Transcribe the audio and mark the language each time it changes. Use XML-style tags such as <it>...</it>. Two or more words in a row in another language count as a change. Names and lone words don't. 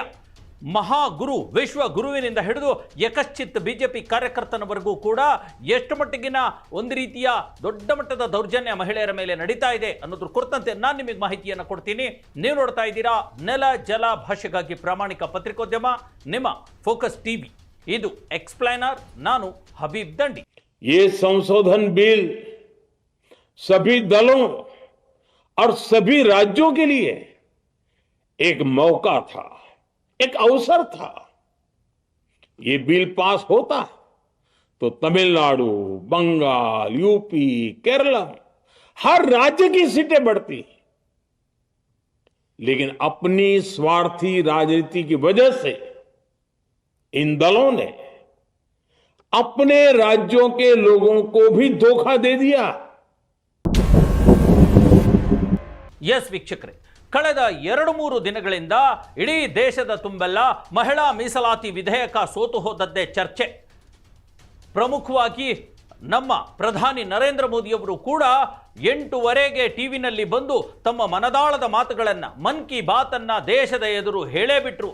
<kn>ಮಹಾಗುರು, ವಿಶ್ವ ಗುರುವಿನಿಂದ ಹಿಡಿದು ಯಕಶ್ಚಿತ್ ಬಿಜೆಪಿ ಕಾರ್ಯಕರ್ತನವರೆಗೂ ಕೂಡ ಎಷ್ಟು ಮಟ್ಟಿಗಿನ ಒಂದು ರೀತಿಯ ದೊಡ್ಡ ಮಟ್ಟದ ದೌರ್ಜನ್ಯ ಮಹಿಳೆಯರ ಮೇಲೆ ನಡೀತಾ ಇದೆ ಅನ್ನೋದ್ರ ಕುರಿತಂತೆ ನಾನು ನಿಮಗೆ ಮಾಹಿತಿಯನ್ನು ಕೊಡ್ತೀನಿ. ನೀವು ನೋಡ್ತಾ ಇದ್ದೀರಾ ನೆಲ ಜಲ ಭಾಷೆಗಾಗಿ ಪ್ರಾಮಾಣಿಕ ಪತ್ರಿಕೋದ್ಯಮ, ನಿಮ್ಮ ಫೋಕಸ್ ಟಿವಿ. ಇದು ಎಕ್ಸ್ಪ್ಲೈನರ್, ನಾನು ಹಬೀಬ್ ದಂಡಿ.</kn> <hi>ये संशोधन बिल सभी दलों और सभी राज्यों के लिए एक मौका था, एक अवसर था. ये बिल पास होता तो तमिलनाडु, बंगाल, यूपी, केरला, हर राज्य की सीटें बढ़ती. लेकिन अपनी स्वार्थी राजनीति की वजह से इन दलों ने अपने राज्यों के लोगों को भी धोखा दे दिया.</hi> <kn>ಎಸ್ ವೀಕ್ಷಕರೇ, ಕಳೆದ 2-3 ದಿನಗಳಿಂದ ಇಡೀ ದೇಶದ ತುಂಬೆಲ್ಲ ಮಹಿಳಾ ಮೀಸಲಾತಿ ವಿಧೇಯಕ ಸೋತು ಹೋದದ್ದೇ ಚರ್ಚೆ. ಪ್ರಮುಖವಾಗಿ ನಮ್ಮ ಪ್ರಧಾನಿ ನರೇಂದ್ರ ಮೋದಿಯವರು ಕೂಡ 8:15 ಟಿವಿನಲ್ಲಿ ಬಂದು ತಮ್ಮ ಮನದಾಳದ ಮಾತುಗಳನ್ನು, ಮನ್ ಕಿ ಬಾತನ್ನು ದೇಶದ ಎದುರು ಹೇಳೇ ಬಿಟ್ರು.</kn>